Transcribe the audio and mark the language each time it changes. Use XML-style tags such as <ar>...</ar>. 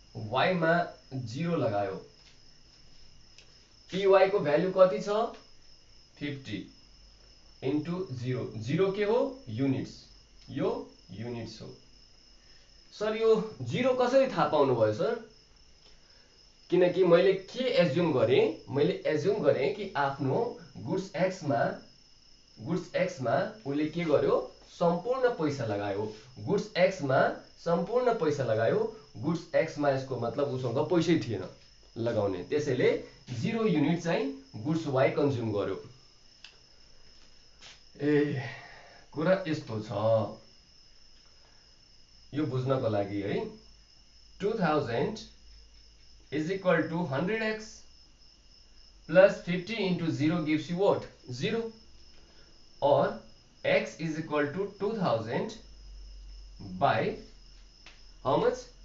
<ne>Y मा 0 लगायो। P को भ्यालु कति छ? 50 इन्टु 0। 0 के हो? युनिट्स। यो युनिट्स हो। सर यो 0 कसरी थाहा पाउनु भयो सर? किनकि मैले के एज्युम गरे? मैले एज्युम गरे कि आफ्नो गुड्स एक्स मा उले के गर्यो? सम्पूर्ण पैसा लगायो। गुड्स एक्स मा सम्पूर्ण पैसा लगायो। गुड्स एक्स मा यसको मतलब उसँग पैसै थिएन लगाउने, त्यसैले 0 युनिट चाहिँ गुड्स वाई कन्ज्युम गर्यो। ए कुरा यस्तो छ, यो बुझ्नको लागि है।</ne> <en>2000 is equal to 100x plus 50 into 0 gives you what? 0, or x is equal to 2000 by how much?</en>